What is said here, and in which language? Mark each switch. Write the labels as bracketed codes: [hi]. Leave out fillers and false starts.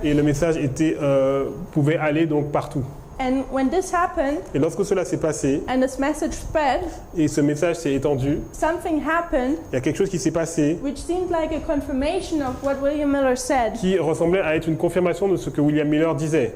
[fr] Et le message pouvait aller donc partout. [en] And when this happened, [fr] Et lorsque cela s'est passé, [en] and this message spread, [fr] et ce message s'est étendu, [en] something happened [fr] il y a quelque chose qui s'est passé [en] which seemed like a confirmation of what William Miller said. [fr] qui ressemblait à être une confirmation de ce que William Miller disait.